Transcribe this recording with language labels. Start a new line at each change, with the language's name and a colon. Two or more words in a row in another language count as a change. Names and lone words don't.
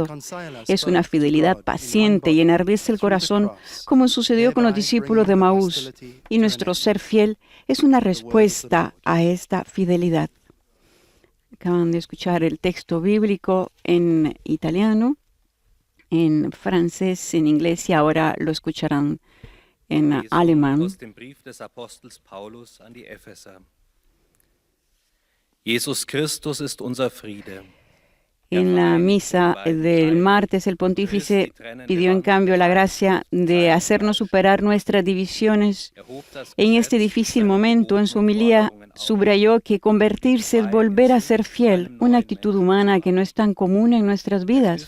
Spanish: Es una fidelidad paciente y enardece el corazón, como sucedió con los discípulos de Maús. Y nuestro ser fiel es una respuesta a esta fidelidad. Acaban de escuchar el texto bíblico en italiano, en francés, en inglés y ahora lo escucharán en alemán.
German: Aus dem Brief des Apostels Paulus an die Epheser. Jesus Christus ist unser Friede.
Spanish: En la misa del martes, el pontífice pidió en cambio la gracia de hacernos superar nuestras divisiones. En este difícil momento, en su homilía, subrayó que convertirse es volver a ser fiel, una actitud humana que no es tan común en nuestras vidas.